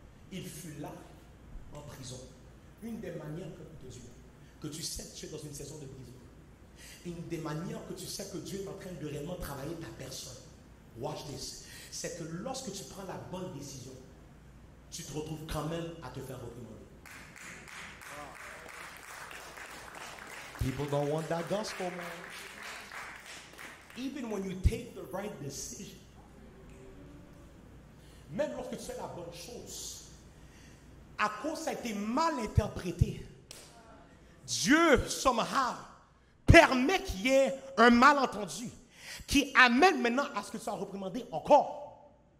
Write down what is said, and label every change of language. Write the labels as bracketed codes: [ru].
[fr] Il fut là, en prison. Une des manières de Dieu, que tu sais que tu es dans une saison de prison. Une des manières que tu sais que Dieu est en train de réellement travailler ta personne. [en] Watch this. [fr] C'est que lorsque tu prends la bonne décision, tu te retrouves quand même à te faire réprimander. [en] People don't want that gospel, man. Even when you take the right decision, [fr] même lorsque tu fais la bonne chose, à cause ça a été mal interprété, Dieu, somehow, permet qu'il y ait un malentendu qui amène maintenant à ce que tu sois reprimandé encore.